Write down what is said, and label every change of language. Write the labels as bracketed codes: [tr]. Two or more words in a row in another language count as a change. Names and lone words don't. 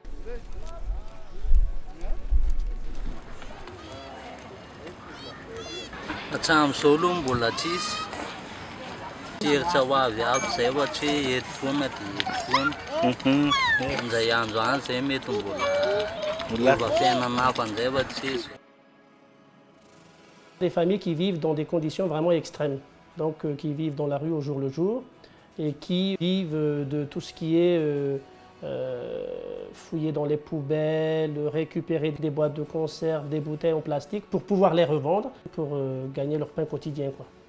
[mg] Hatramin'ny izao aloha mbola tsisy. Tsiritra ho avy aby zay ohatra hoe eto foana dia eto foana. Amin'izay andro any zay mety mbola fiainana hafa an'izay fa tsisy. [fr] Des familles qui vivent dans des conditions vraiment extrêmes, donc qui vivent dans la rue au jour le jour et qui vivent de tout ce qui est fouiller dans les poubelles, récupérer des boîtes de conserve, des bouteilles en plastique pour pouvoir les revendre, pour gagner leur pain quotidien, quoi.